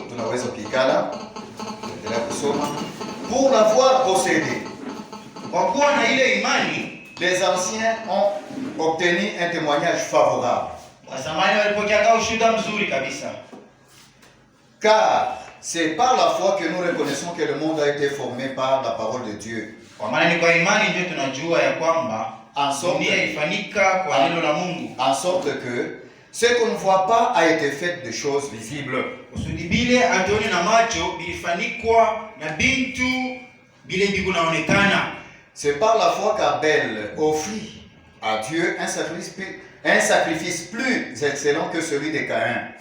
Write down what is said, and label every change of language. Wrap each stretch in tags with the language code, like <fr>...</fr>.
<sw>Tunaweza kukala endelea kusoma.</sw> <fr>Pour l'avoir possédé.</fr> <sw>Kwa kuwa na ile imani,</sw> <fr>les anciens ont obtenu un témoignage favorable.</fr> <sw>Wazamani walipokea ushuhuda mzuri kabisa.</sw> <fr>Car c'est par la foi que nous reconnaissons que le monde a été formé par la parole de Dieu.</fr> <sw>Kwa maana ni kwa imani ndio tunajua ya kwamba dunia ilifanyika kwa neno la Mungu.</sw> <fr>En sorte que ce qu'on ne voit pas a été fait de choses visibles.</fr> <sw>Kusudi bile atuone na macho bilifanikwa na bintu bile bikunaonekana.</sw> <fr>C'est par la foi qu'Abel offrit à Dieu un sacrifice plus excellent que celui de Caïn.</fr>